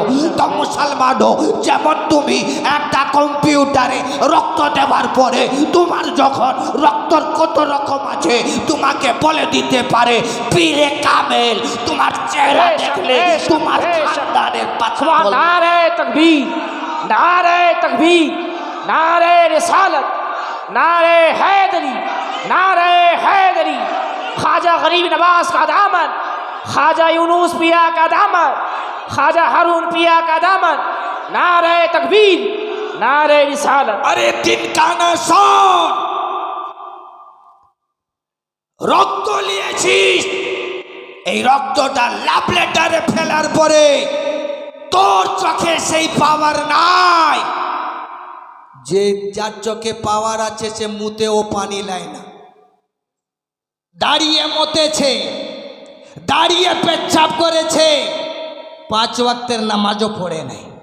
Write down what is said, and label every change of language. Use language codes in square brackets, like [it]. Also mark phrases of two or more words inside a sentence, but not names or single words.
[bn] তো মুসলমানও যেমন তুমি একটা কম্পিউটারে রক্ত দেওয়ার পরে তোমার যখন রক্তর কত রকম আছে তোমাকে বলে দিতে পারে, পীরে কামেল তোমার চেহারা দেখলে তোমার খানদানের পাছা বলবে। [hi] नारे तकबीर, नारे तकबीर, नारे रिसालत, नारे हैदरी, नारे हैदरी। ख्वाजा गरीब नवाज का दामन, ख्वाजा यूनुस पिया का दामन, ख्वाजा हारून पिया का दामन। नारे तकबीर, नारे रिसालत। अरे दिन का ना शोन, [bn] রক্ত নিয়েছিস, এই রক্তটা লাভ লেটারে ফেলার পরে তোর চোখে সেই পাওয়ার নাই। যে যার চোখে পাওয়ার আছে সে মুতেও পানি লায় না, দাঁড়িয়ে মতেছে, দাঁড়িয়ে পেচ্ছাপ করেছে, 5 ওয়াক্তের নামাজও পড়ে নাই।